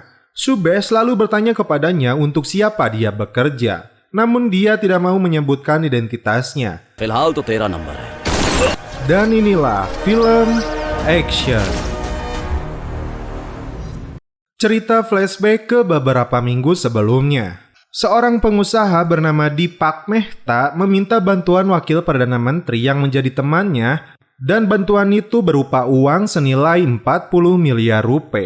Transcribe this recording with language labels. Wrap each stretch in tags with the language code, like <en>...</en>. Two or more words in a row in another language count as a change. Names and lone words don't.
<id>Shubes lalu bertanya kepadanya untuk siapa dia bekerja. Namun dia tidak mau menyebutkan identitasnya.</id> <hi>फिलहाल तो तेरा नंबर है।</hi> <id>Dan inilah film Action. Cerita flashback ke beberapa minggu sebelumnya. Seorang pengusaha bernama Deepak Mehta meminta bantuan wakil Perdana Menteri yang menjadi temannya, dan bantuan itu berupa uang senilai 40 miliar rupiah.</id>